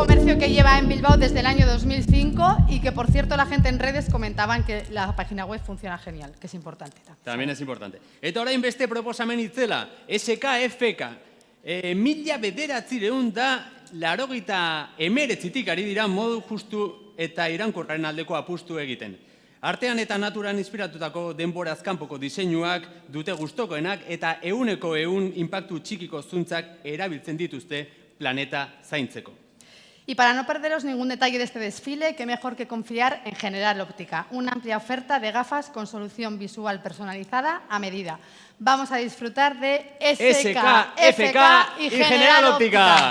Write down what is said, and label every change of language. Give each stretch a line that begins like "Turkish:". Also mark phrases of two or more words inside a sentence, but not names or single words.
Spanish: comercio que lleva en Bilbao desde el año 2005 y que, por cierto, la gente en redes comentaban que la página web funciona genial, que es importante. También es importante.
Basque: Eta orain beste proposamen itzela, SKFK. 1989 ari dira modu justu eta iraunkorraren aldeko apustu egiten. Artean eta naturan inspiratutako denboraz kanpoko diseinuak dute gustokoenak eta 100% inpaktu txikiko zuntzak erabiltzen dituzte planeta zaintzeko.
Spanish: Y para no perderos ningún detalle de este desfile, qué mejor que confiar en General Óptica, una amplia oferta de gafas con solución visual personalizada a medida. Vamos a disfrutar de SKFK y General Óptica.